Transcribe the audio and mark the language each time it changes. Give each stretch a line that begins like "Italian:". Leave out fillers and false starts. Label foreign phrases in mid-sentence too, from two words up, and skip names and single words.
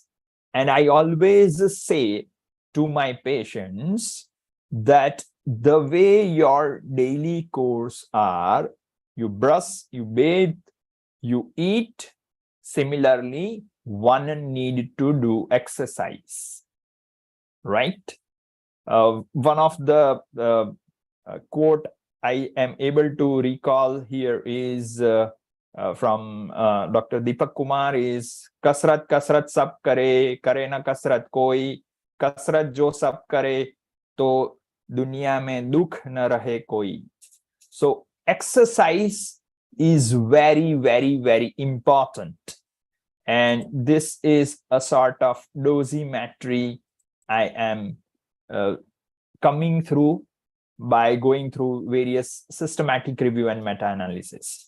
English: And I always say to my patients that the way your daily course are, you brush, you bathe, you eat, similarly, one need to do exercise, right? One of the quote I am able to recall here is from Dr.
Hindi: Deepak Kumar, is कसरत कसरत सब करे न कसरत कोई, कसरत जो सब करे तो दुनिया में दुख न रहे कोई.
English: So exercise is very, very, very important. And this is a sort of dosimetry I am coming through by going through various systematic review and meta-analysis.